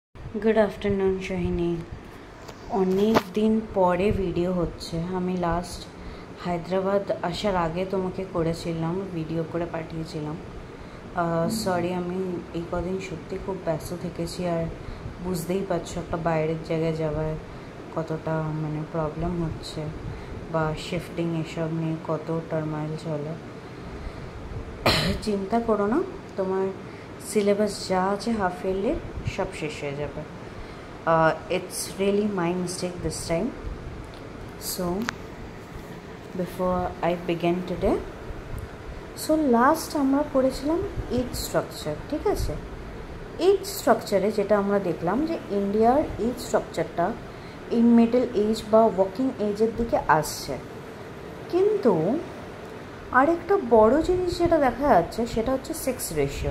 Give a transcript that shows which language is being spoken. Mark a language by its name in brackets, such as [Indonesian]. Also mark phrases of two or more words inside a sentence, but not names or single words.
[English] Good afternoon Shahini. [Bangla] অনেক দিন পরে ভিডিও হচ্ছে। আমি লাস্ট হায়দরাবাদ আসার আগে তোমাকে করেছিলাম, ভিডিও করে পাঠিয়েছিলাম। সরি আমি এই কদিন সত্যি খুব ব্যস্ত থেকেছি আর বুঝতেই পারছো একটা বাইরের জায়গায় যাওয়ার কতটা মানে প্রবলেম হচ্ছে বা শিফটিং এসব নিয়ে কত টার্মাইল চলে। চিন্তা করো না, তোমার সিলেবাস যা আছে [English] half yearly [Bangla] সব শেষ হয়ে যাবে। [English] It's really my mistake this time. So before I begin today, [Bangla] সো লাস্ট আমরা পড়েছিলাম [English] age structure, [Bangla] ঠিক আছে? [English] age structure-e [Bangla] যেটা আমরা দেখলাম যে ইন্ডিয়ার এজ স্ট্রাকচারটা এই [English] middle age [Bangla] বা [English] working age-er [Bangla] দিকে আসছে, কিন্তু আরেকটা বড় জিনিস যেটা দেখা যাচ্ছে সেটা হচ্ছে [English] sex ratio.